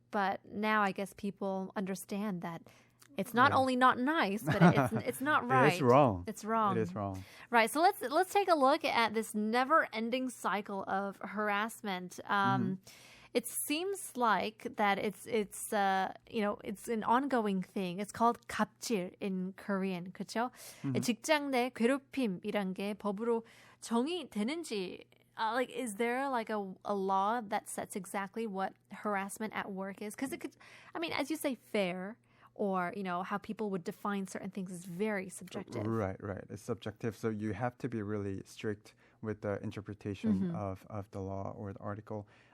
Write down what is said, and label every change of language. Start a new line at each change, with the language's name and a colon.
English: But now I guess people understand that it's not only not nice, but it's not right. It's wrong. It's wrong. It is wrong. Right. So let's take a look at this never-ending cycle of harassment. It seems like that it's an ongoing thing. It's called
Korean: 갑질
English: in Korean,
Korean: 그렇죠? 직장 내 괴롭힘이란 게 법으로 정의되는지
English: like, is there like a law that sets exactly what harassment at work is? Because it could, I mean, as you say, fair, or, you know, how people would define certain things is very subjective. Right. It's subjective. So you have to be really strict with the interpretation of the law or the article.